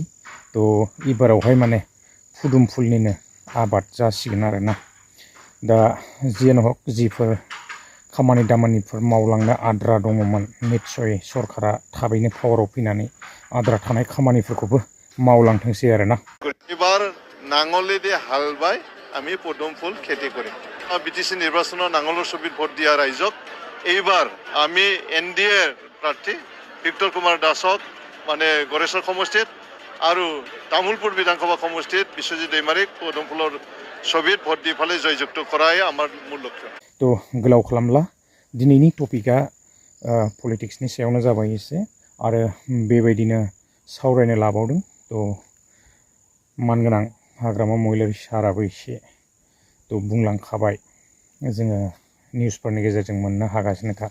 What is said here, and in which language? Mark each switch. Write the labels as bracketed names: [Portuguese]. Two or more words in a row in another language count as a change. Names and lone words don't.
[Bodo] तो एबारावहाय माने पदुम फुलनिनो आबाद जासिगोन आरोना। दा जियानो हक, जिफोर खामानि दामानिफोर मावलांनो आद्रा दङमोन, निस्सय सरखारा थाबैनो पावाराव फैनानै आद्रा थानाय खामानिफोरखौबो मावलांथोंसै आरोना। [Assamese] এবার নাঙলে দিয়ে হাল বাই আমি পদুম ফুল খেতি করি। বিটিসি নির্বাচনত নাঙলৰ ছবিত ভোট দিয়া ৰাইজক এইবাৰ আমি NDA প্ৰাৰ্থী বিক্টৰ কুমাৰ দাসক মানে গড়েশ্বৰ সমষ্টিত আৰু তামুলপুৰ বিধানসভা সমষ্টিত বিশ্বজিৎ दैमारिक পদুম ফুলৰ ছবিত ভোট দি ফালে জয়যুক্ত কৰাই আমাৰ মূল লক্ষ্য। [Bodo] তো गोलाव खालामला, दिनैनि टपिकआ पलिटिक्सनि सायावनो जाबाय एसे, आरो बेबायदिनो सावरायनो लाबावदों। तो मानगोनां हाग्रामा महिलारि साराबो एसे तो बुंलांखाबाय, जोङो निउसफोरनि गेजेरजों मोननो हागासिनोखा।